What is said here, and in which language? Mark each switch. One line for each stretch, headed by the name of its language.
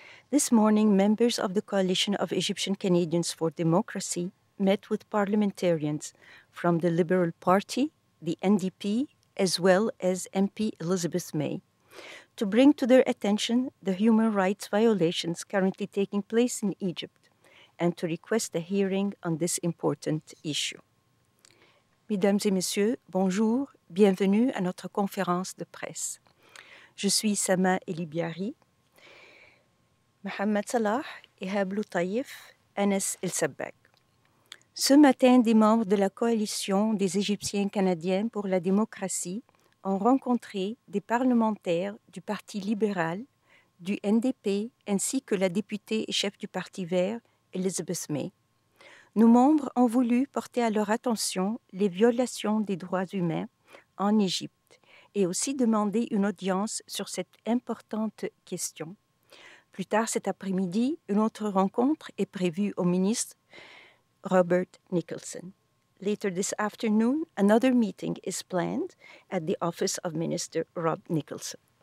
English: This morning, members of the Coalition of Egyptian Canadians for Democracy met with parliamentarians from the Liberal Party, the NDP, as well as MP Elizabeth May, to bring to their attention the human rights violations currently taking place in Egypt and to request a hearing on this important issue.
French: Mesdames et messieurs, bonjour, bienvenue à notre conférence de presse. Je suis Sama Elibiari, Mohamed Salah, Ihab Lutaif, Anas El Sabbag. Ce matin, des membres de la coalition des Égyptiens canadiens pour la démocratie ont rencontré des parlementaires du Parti libéral, du NDP, ainsi que la députée et chef du Parti vert, Elizabeth May. Nos membres ont voulu porter à leur attention les violations des droits humains en Égypte et aussi demander une audience sur cette importante question. Plus tard cet après-midi, une autre rencontre est prévue au ministre Robert Nicholson.
English: Later this afternoon, another meeting is planned at the office of Minister Rob Nicholson.